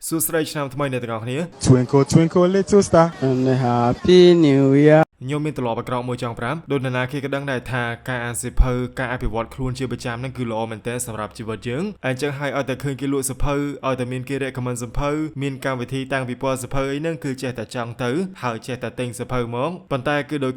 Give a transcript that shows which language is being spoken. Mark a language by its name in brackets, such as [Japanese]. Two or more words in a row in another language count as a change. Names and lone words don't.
[Khmer] សួស្តីឆ្នាំថ្មីអ្នកទាំងអស់គ្នា [English] Twinkle twinkle little star and happy new year [Khmer] ខ្ញុំមានទម្លាប់អាក្រក់មួយចង់ប្រាប់ដូចណាគេក៏ដឹងដែរថាការអានសៀវភៅការអភិវឌ្ឍខ្លួនជាប្រចាំហ្នឹងគឺល្អមែនទែនសម្រាប់ជីវិតយើងអញ្ចឹងហើយឲ្យតែឃើញគេលក់សៀវភៅឲ្យតែមានគេ recommend សៀវភៅមានកម្មវិធីតាំងពីពណ៌សៀវភៅអីហ្នឹងគឺចេះតែចង់ទៅហើយចេះតែទិញសៀវភៅមកប៉ុន្តែគឺដូច